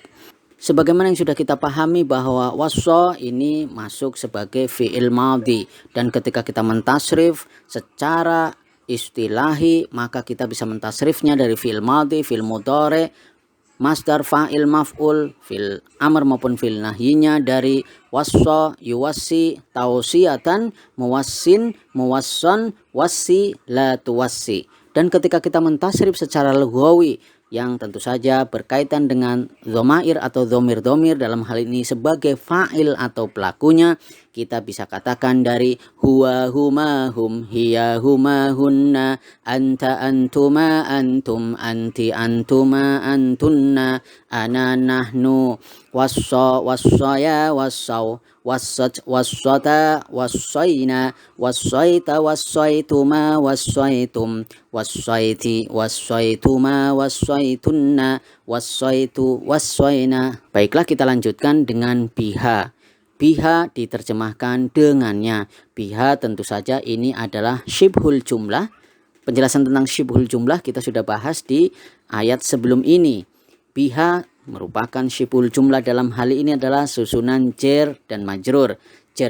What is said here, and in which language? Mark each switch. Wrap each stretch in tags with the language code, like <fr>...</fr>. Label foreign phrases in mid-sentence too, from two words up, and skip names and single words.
<id>Sebagaimana yang sudah kita pahami bahwa wassa ini masuk sebagai</id> <ar>فعل ماضي,</ar> <id>dan ketika kita mentasrif secara istilahi maka kita bisa mentasrifnya dari</id> <ar>فعل ماضي، فعل مضارع، مصدر فاعل مفعول، فعل أمر</ar> <id>maupun fi'il nahyinya dari</id> <ar>وصى يوصي توصية، موصٍ موصى، وصِّ لا توصِّ.</ar> <id>Dan ketika kita mentasrif secara lughawi yang tentu saja berkaitan dengan dhomair atau dhomir-dhomir, dalam hal ini sebagai fa'il atau pelakunya, kita bisa katakan dari</id> <ar>هو هما هم، هي هما هن، أنت أنتما أنتم، أنتِ أنتما أنتن، أنا نحن, وصى وصيا وصوا، وصت وصتا وصين، وصيت وصيتما وصيتم، وصيتِ وصيتما وصيتن، وصيت وصينا.</ar> <id>Baiklah, kita lanjutkan dengan biha. Biha diterjemahkan dengannya. Biha tentu saja ini adalah</id> <ar>شبه الجملة.</ar> <id>Penjelasan tentang</id> <ar>شبه الجملة</ar> <id>kita sudah bahas di ayat sebelum ini. Biha merupakan</id> <ar>شبه الجملة,</ar> <id>dalam hal ini adalah susunan jar dan majrur.</id>